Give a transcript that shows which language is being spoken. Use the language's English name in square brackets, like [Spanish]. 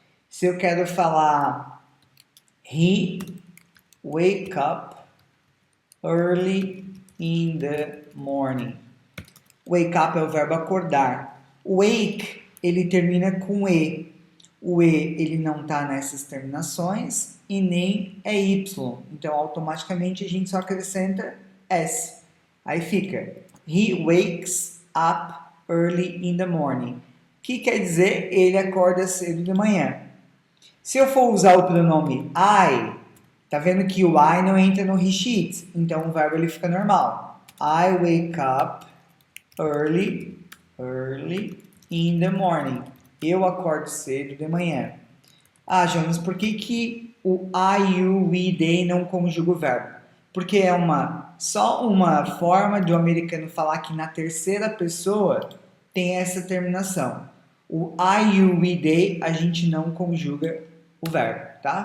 [Portuguese] Se eu quero falar [English] he wake up early in the morning. [Portuguese] Wake up é o verbo acordar. Wake, ele termina com E. O E, ele não está nessas terminações e nem é Y. Então, automaticamente, a gente só acrescenta S. Aí fica, [English] he wakes up early in the morning. [Portuguese] Que quer dizer, ele acorda cedo de manhã. Se eu for usar o pronome I, tá vendo que o I não entra no he, she, it. Então, o verbo ele fica normal. [English] I wake up early in the morning. [Portuguese] Eu acordo cedo de manhã. Ah, Jonas, por que o I, you, we, they não conjuga o verbo? Porque é só uma forma do americano falar que na terceira pessoa tem essa terminação. O I, you, we, they, a gente não conjuga o verbo, tá?